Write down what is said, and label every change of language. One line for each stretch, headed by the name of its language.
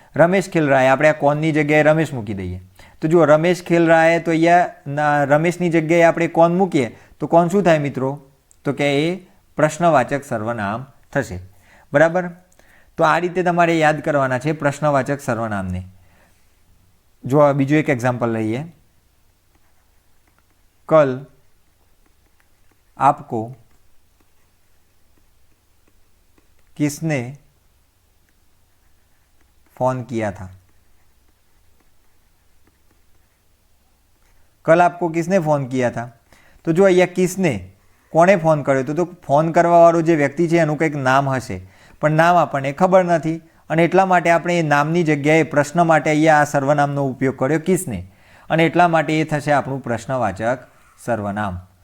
Hindi: રમેશ ખેલ રહા હૈ,
Gujarati: આપણે આ કોણની જગ્યાએ રમેશ મૂકી દઈએ. તો જુઓ, રમેશ ખેલ રહા હૈ તો અહીંયા રમેશની જગ્યાએ આપણે કોણ મૂકીએ તો કોણ શું થાય મિત્રો? તો કે એ પ્રશ્નવાચક સર્વનામ થશે. બરાબર? તો આ રીતે તમારે યાદ કરવાના છે પ્રશ્નવાચક સર્વનામને. જો બીજું એક એક્ઝામ્પલ લઈએ.
Hindi: કલ આપકો किसने फोन किया था? कल आपको किसने फोन किया था?
Gujarati: तो जो અહીંયા કિસને કોણે ફોન કર્યો તો ફોન કરવાવાળો જે વ્યક્તિ છે એનું કંઈક નામ હશે પણ નામ આપણને ખબર નથી અને એટલા માટે આપણે એ નામની જગ્યાએ પ્રશ્ન માટે અહીંયા આ સર્વનામનો ઉપયોગ કર્યો કિસને અને એટલા માટે એ થશે આપણું પ્રશ્નવાચક સર્વનામ.